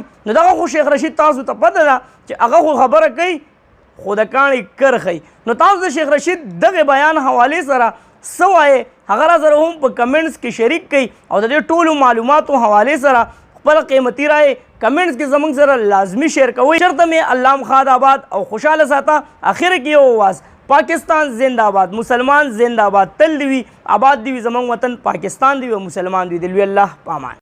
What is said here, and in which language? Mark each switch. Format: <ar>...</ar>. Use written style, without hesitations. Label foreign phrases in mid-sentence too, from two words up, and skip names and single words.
<ps>نو دغه خو شیخ رشید تاسو ته پته ده چې هغه خو خبره کوي خو د کاڼي کر ښیي. نو تاسو د شیخ رشید دغه بیان حوالې سره څه وایې هغه را سره هم په کمنټس کې شریک کړئ او د دې ټولو معلوماتو حوالې سره خپل قیمتي رائے کمنټس کې زموږ سره لازمی شیئر کوئ. چرته مې علام خان آباد او خوشحاله ساته. اخر کې یو آواز،</ps> <ur>پاکستان زندہ آباد، مسلمان زندہ آباد،</ur> <ps>تل دی وي آباد دی وي زموږ وطن پاکستان دی وي، مسلمان دی. د لوی الله په امان.</ps>